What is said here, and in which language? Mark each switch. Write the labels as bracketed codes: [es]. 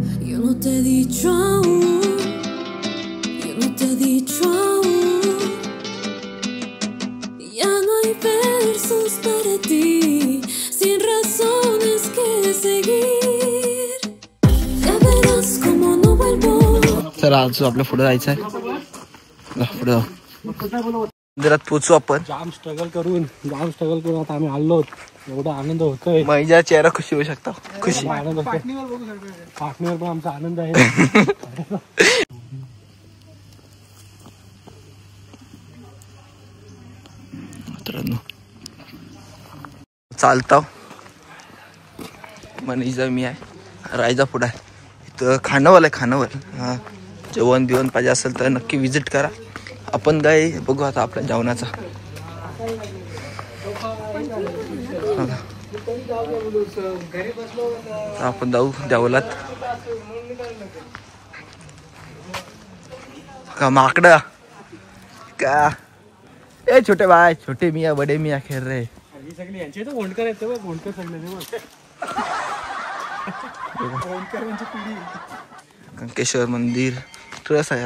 [es] Yo no te he dicho aún, yo no te he dicho aún, ya no hay versos para ti, sin razones que seguir, ya verás como no vuelvo. [mr] चला आज आपल्या पुढे जायचं आहे. पुढे जाऊ. मंदिरात पोचू आपण. जाम स्ट्रगल करून आता आम्ही आलो. एवढा आनंद होतोय. माझ्या चेहरा खुशी होऊ शकता. खुशी आनंद होतोय. पाटणीवर पण आमचा आनंद आहे. मित्रांनो चालता मनीषा मी आहे. रायजा पुढे आहे. इथं खानावळ आहे. खानावळ हा जेवण बिवण पाहिजे असेल तर नक्की विजिट करा. आपण काय बघू आता आपल्या जेवणाचा. आपण जाऊ जेवलात का माकडा का [hi] ए छोटे भाई छोटे मियाँ बड़े मियाँ खेल रहे. [mr] सगळे यांचे तर गोंडकर आहेत. गोंडकर सगळे कंकेश्वर मंदिर ट्रस्ट आहे.